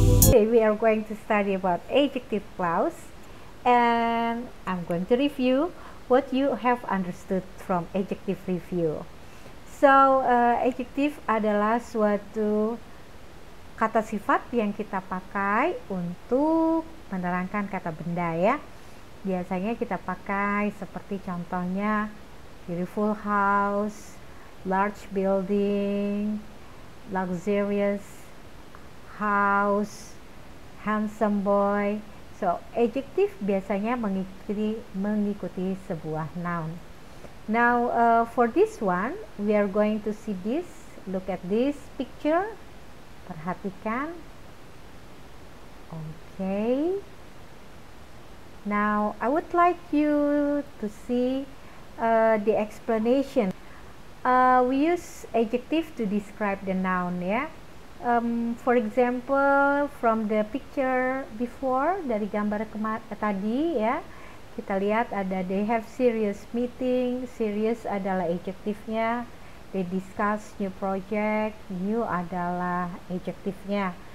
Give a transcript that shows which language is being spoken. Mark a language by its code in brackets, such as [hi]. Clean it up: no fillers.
[en] Today we are going to study about adjective clause and I'm going to review what you have understood from adjective review. [id] So, adjective adalah suatu kata sifat yang kita pakai untuk menerangkan kata benda ya. Biasanya kita pakai seperti contohnya [en] beautiful house, large building, luxurious house, handsome boy. [id] So, adjective biasanya mengikuti sebuah noun. [en] Now, for this one, we are going to see this. Look at this picture. [id] Perhatikan. [en] Okay. Now, I would like you to see the explanation. We use adjective to describe the noun ya. For example, from the picture before, [id] dari gambar tadi ya, kita lihat ada [en] they have serious meeting. [id] Serious adalah adjektifnya. [en] They discuss new project. [id] New adalah adjektifnya.